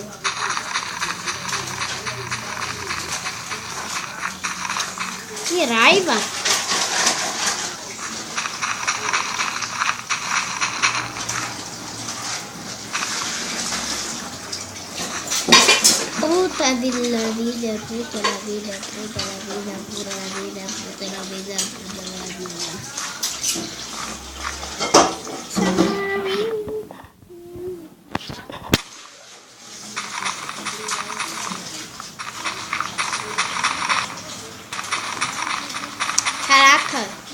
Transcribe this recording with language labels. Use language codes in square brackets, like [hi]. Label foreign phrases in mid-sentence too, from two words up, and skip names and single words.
[pt] Que raiva. Puta vida, [es] puta la vida, puta la vida, puta la vida, puta la vida, puta la vida, puta la vida. [pt] Caraca.